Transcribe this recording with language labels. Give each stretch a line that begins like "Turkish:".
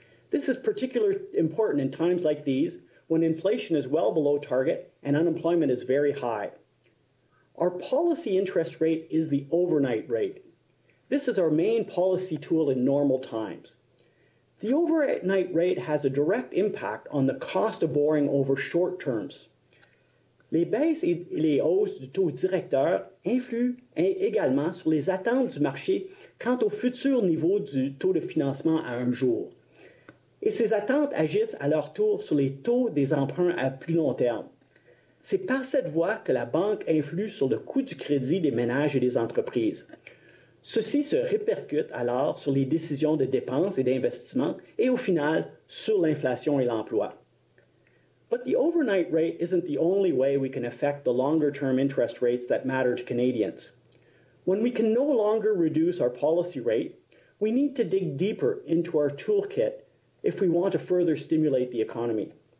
English: This is particularly important in times like these when inflation is well below target and unemployment is very high. Our policy interest rate is the overnight rate. This is our main policy tool in normal times. The overnight rate has a direct impact on the cost of borrowing over short terms.
French: Les baisses et les hausses du taux directeur influent également sur les attentes du marché quant au futur niveau du taux de financement à un jour. Et ces attentes agissent à leur tour sur les taux des emprunts à plus long terme. C'est par cette voie que la banque influe sur le coût du crédit des ménages et des entreprises. Ceci se répercute alors sur les décisions de dépenses et d'investissement et au final sur l'inflation et l'emploi.
English: But the overnight rate isn't the only way we can affect the longer-term interest rates that matter to Canadians. When we can no longer reduce our policy rate, we need to dig deeper into our toolkit if we want to further stimulate the economy.